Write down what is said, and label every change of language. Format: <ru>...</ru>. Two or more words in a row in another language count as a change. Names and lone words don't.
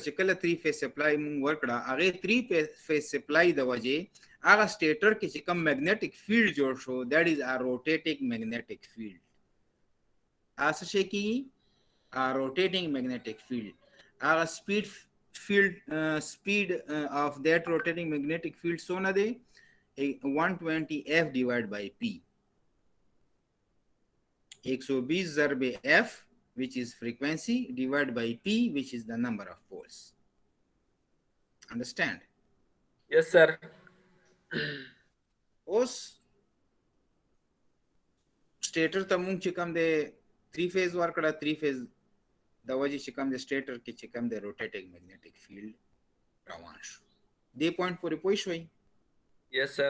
<ps>چې کله 3</ps> <en>phase supply</en> <ps>مونږ ورکړه هغې 3</ps> <en>phase supply</en> <ps>د وجې هغه سټیټر کې چې کوم</ps> <en>magnetic field</en> <ps>جوړ شو</ps> <en>that is a rotating magnetic field.</en> <ps>څه شی کېږي؟</ps> <en>rotating magnetic field. هغه سپیډ of that rotating magnetic field</en> <ps>څونه دی</ps> <en>120 F divided by P. 120 ضرب F which is frequency divided by P which is the number of poles. Understand? Yes sir.</en> <ps>اوس سټیټر ته مونږ چې کوم دی 3 فیز ورکړه، 3 فیز د وجې چې کوم دی سټیټر کې چې کوم دی</ps> <en>rotating magnetic field</en> <ps>روان شو. دې پوینټ پورې پوه شوئ؟</ps> <en>yes sir.</en>